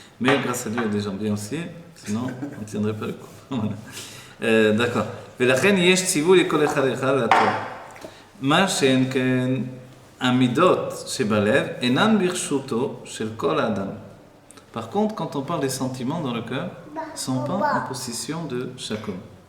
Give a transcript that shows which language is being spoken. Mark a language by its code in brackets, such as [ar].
[fr] Mais grâce à Dieu, il y a des gens bien aussi, sinon on ne tiendrait pas le coup. Voilà. D'accord. [he] ולכן יש ציווי לכל אחד ואחד לעתור. מה שאין כן המידות שבלב אינן ברשותו של כל האדם. [fr] Par contre, quand on parle des sentiments dans le cœur, ils ne sont pas en possession de chaque homme.